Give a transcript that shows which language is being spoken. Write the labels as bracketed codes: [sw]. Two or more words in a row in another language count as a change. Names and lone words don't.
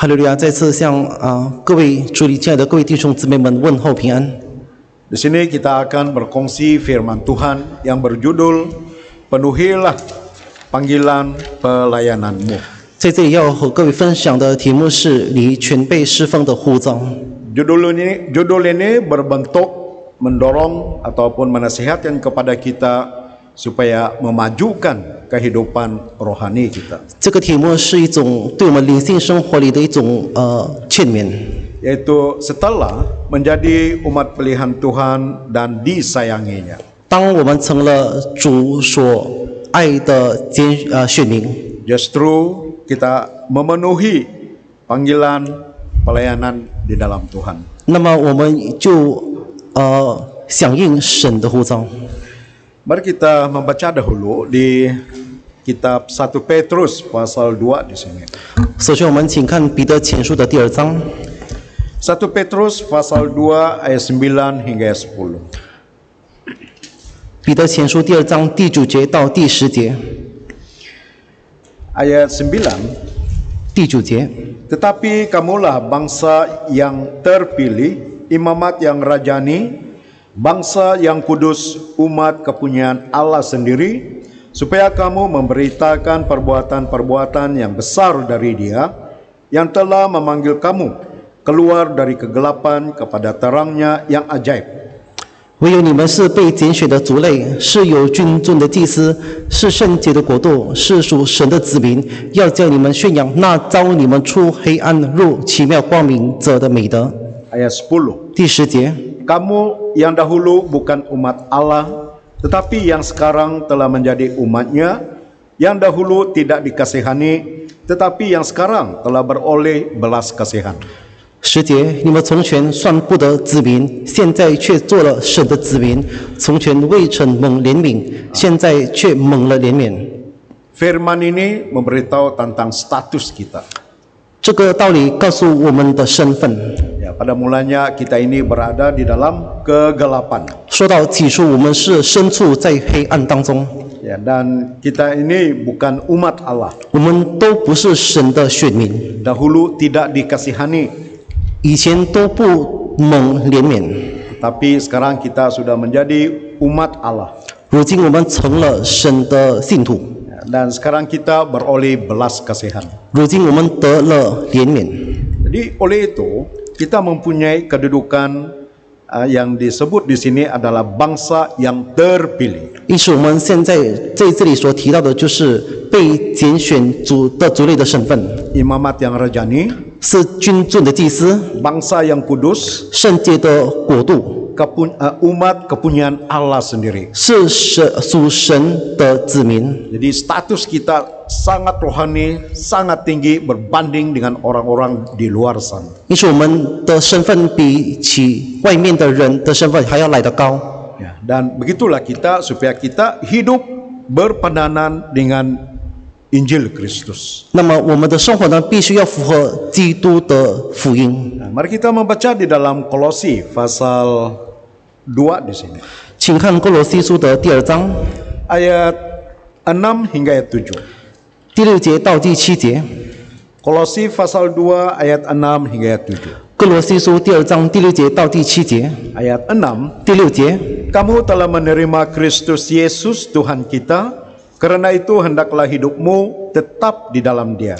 [zh] 哈利路亚！再次向各位主里亲爱的各位弟兄姊妹们问候平安。 [ms] Di sini kita akan berkongsi firman Tuhan yang berjudul Penuhilah panggilan pelayananmu. [zh] 在这里要和各位分享的题目是你全备侍奉的呼召。 [ms] Judul ini berbentuk mendorong ataupun menasihatkan kepada kita supaya memajukan kehidupan rohani kita. [zh] 这个题目是一种对我们灵性生活里的一种劝勉， [ms] Yaitu setelah menjadi umat pilihan Tuhan dan disayanginya. [zh] 当我们成了主所爱的选民， [ms] Justru kita memenuhi panggilan pelayanan di dalam Tuhan. [zh] 那么我们就响应神的呼召。 [ms] Mari kita membaca dahulu di kitab 1 Petrus pasal 2 di sini. [zh] 首先，我们请看彼得前书的第2章， [ms] 1 Petrus pasal 2 ayat 9 hingga 10. [zh] 彼得前书第2章第9节到第10节。 [ms] Ayat 9, [zh] 第9节， [ms] tetapi kamulah bangsa yang terpilih, imamat yang rajani, bangsa yang kudus, umat kepunyaan Allah sendiri, supaya kamu memberitakan perbuatan-perbuatan yang besar dari Dia yang telah memanggil kamu keluar dari kegelapan kepada terangnya yang ajaib. [zh] 唯有你们是被拣选的族类，是有君尊的祭司，是圣洁的国度，是属神的子民，要叫你们宣扬那召你们出黑暗入奇妙光明者的美德。 [ms] Ayat 10. [zh] 第10节， [ms] Kamu yang dahulu bukan umat Allah, tetapi yang sekarang telah menjadi umatnya, yang dahulu tidak dikasihani, tetapi yang sekarang telah beroleh belas kasihan. [zh] 10 节，你们从前算不得子民，现在却做了神的子民；从前未曾蒙怜悯，现在却蒙了怜悯。 [ms] Firman ini memberitahu tentang status kita. [zh] 这个道理告诉我们的身份。 [ms] Ya, pada mulanya kita ini berada di dalam kegelapan. [zh] 说到起初，我们是身处在黑暗当中。 [ms] Ya, dan kita ini bukan umat Allah. [zh] 我们都不是神的选民， [ms] Dahulu tidak dikasihani, [zh] 以前都不蒙怜悯， [ms] tapi sekarang kita sudah menjadi umat Allah. [zh] 如今我们成了神的信徒， [ms] Ya, dan sekarang kita beroleh belas kasihan. [zh] 如今我们得了怜悯， [ms] Jadi oleh itu kita mempunyai kedudukan yang disebut di sini adalah bangsa yang terpilih. [zh] 因此我们现在在这里所提到的就是被拣选族类的身份， [ms] Imamat yang rajani, [zh] 是君尊的祭司， [ms] bangsa yang kudus, [zh] 圣洁的国度， [ms] umat kepunyaan Allah sendiri. [zh] 是属神的子民。 [ms] Jadi status kita sangat rohani, sangat tinggi berbanding dengan orang-orang di luar sana. [zh] 因此我们的身份比起外面的人的身份还要来得高。 [ms] Ya, dan begitulah kita supaya kita hidup berpadanan dengan Injil Kristus. [zh] 那么我们的生活呢，必须要符合基督的福音。 [ms] Nah, mari kita membaca di dalam Kolosi pasal 2 di sini. [zh] 请看哥罗西书的第2章 [ms] Ayat 6 hingga ayat 7. [zh] 第6节到第7节。 [ms] Kolosi pasal 2 ayat 6 hingga ayat 7. [zh] 哥罗西书第2章第6节到第7节。 [ms] Ayat 6, [zh] 第6节， [ms] kamu telah menerima Kristus Yesus Tuhan kita, karena itu hendaklah hidupmu tetap di dalam Dia.